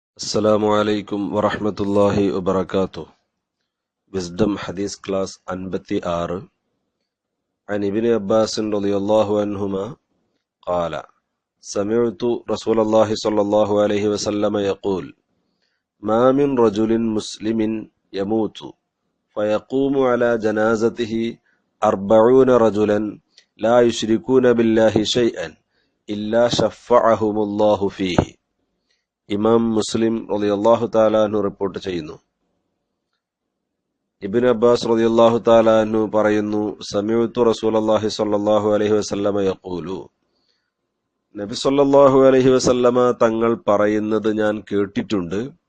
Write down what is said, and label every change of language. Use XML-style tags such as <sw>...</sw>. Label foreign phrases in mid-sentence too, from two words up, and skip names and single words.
<ar>السلام عليكم ورحمة الله وبركاته.</ar> <ml>വിസ്ഡം ഹദീസ് ക്ലാസ് 56.</ml> <ar>عن ابن عباس رضي الله عنهما قال سمعت رسول الله صلى الله عليه وسلم يقول ما من رجل مسلم يموت فيقوم على جنازته 40 رجلا لا يشركون بالله شيئا إلا شفعهم الله فيه.</ar> <ml>ഇമാം മുസ്ലിം</ml> <ar>رضي الله تعالى عنه</ar> <ml>റിപ്പോർട്ട് ചെയ്യുന്നു. ഇബ്നു അബ്ബാസ്</ml> <ar>رضي الله تعالى عنه</ar> <ml>പറയുന്നു,</ml> <ar>سمعت رسول الله صلى الله عليه وسلم يقول,</ar> <ml>നബി</ml> <ar>صلى الله عليه وسلم</ar> <ml>തങ്ങൾ പറയുന്നത് ഞാൻ കേട്ടിട്ടുണ്ട്.</ml>